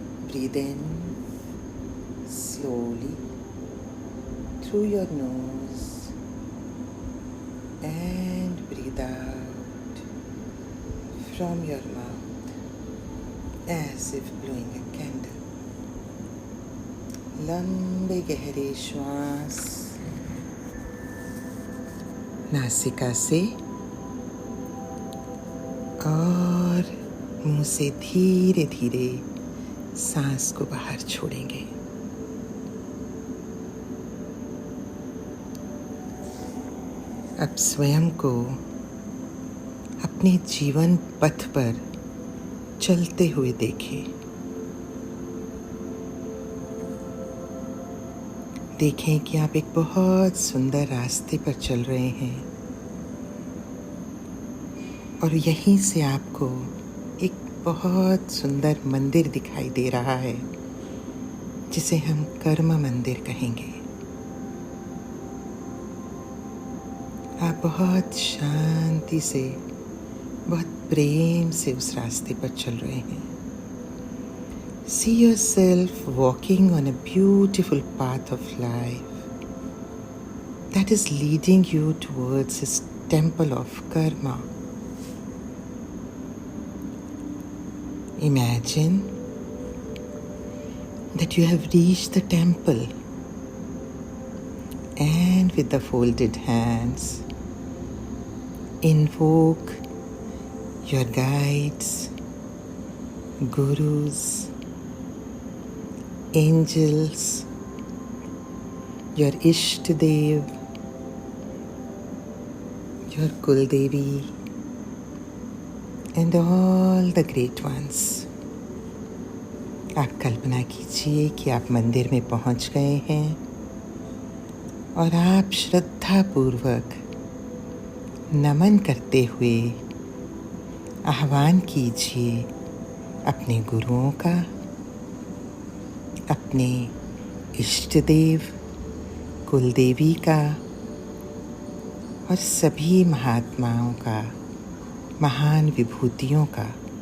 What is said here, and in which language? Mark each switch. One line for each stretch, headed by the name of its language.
English: Breathe in slowly through your nose and breathe out from your mouth as if blowing a candle.
Hindi: लंबे गहरे श्वास नासिका से और मुंह से धीरे धीरे सांस को बाहर छोड़ेंगे। अब स्वयं को अपने जीवन पथ पर चलते हुए देखें। देखें कि आप एक बहुत सुंदर रास्ते पर चल रहे हैं और यहीं से आपको एक बहुत सुंदर मंदिर दिखाई दे रहा है जिसे हम कर्म मंदिर कहेंगे। आप बहुत शांति से, बहुत प्रेम से उस रास्ते पर चल रहे हैं।
English: See yourself walking on a beautiful path of life that is leading you towards this temple of karma. Imagine that you have reached the temple and with the folded hands, invoke your guides, gurus, angels, your Ishtadev, your Kuldevi, and all the great ones.
Hindi: आप कल्पना कीजिए कि आप मंदिर में पहुंच गए हैं और आप श्रद्धापूर्वक नमन करते हुए आह्वान कीजिए अपने गुरुओं का, अपने इष्ट देव कुलदेवी का और सभी महात्माओं का, महान विभूतियों का।